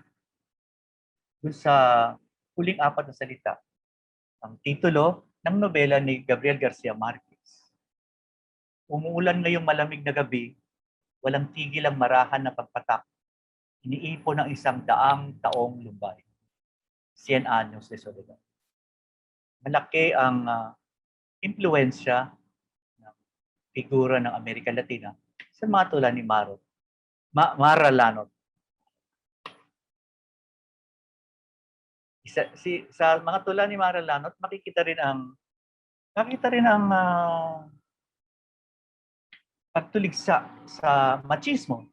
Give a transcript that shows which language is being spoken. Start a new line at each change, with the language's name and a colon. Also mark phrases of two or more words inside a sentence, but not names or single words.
Filipino: Dun sa huling apat na salita. Ang titulo ng nobela ni Gabriel Garcia Marquez. Umuulan ngayong malamig na gabi, walang tigil ang marahan na pagpatak. Iniipon ng 100 taong lumbay. 100 años de soledad. Malaki ang impluensya ng figura ng Amerika Latina sa mga tulad ni Mara Lanot. Sa mga tula ni Mara Lanot, makikita rin ang pagtuligsa sa machismo.